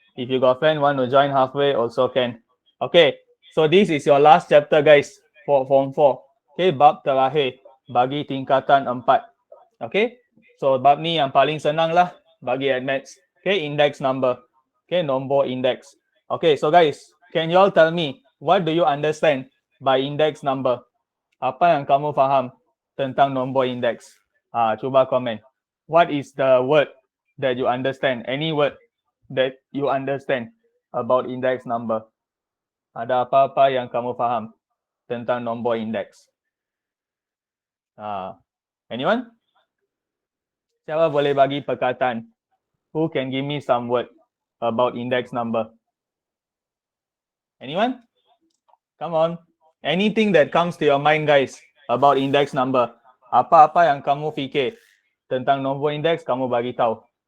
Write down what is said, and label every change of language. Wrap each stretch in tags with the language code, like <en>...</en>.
<en>If you got friend want to join halfway also can. Okay, so this is your last chapter guys for form 4.</en> <ms>Okay, bab terakhir bagi tingkatan 4. Okay, so bab ni yang paling senang lah bagi admits.</ms> <en>Okay, index number.</en> <ms>Okay, nombor index.</ms> <en>Okay, so guys, can you all tell me what do you understand by index number?</en> <ms>Apa yang kamu faham tentang nombor index? Cuba komen.</ms> <en>What is the word that you understand? Any word that you understand about index number?</en> <ms>Ada apa-apa yang kamu faham tentang nombor index?</ms> <en>Anyone?</en> <ms>Siapa boleh bagi perkataan?</ms> <en>Who can give me some word about index number? Anyone? Come on. Anything that comes to your mind guys about index number.</en> <ms>Apa-apa yang kamu fikir tentang nombor index kamu bagi tahu.</ms>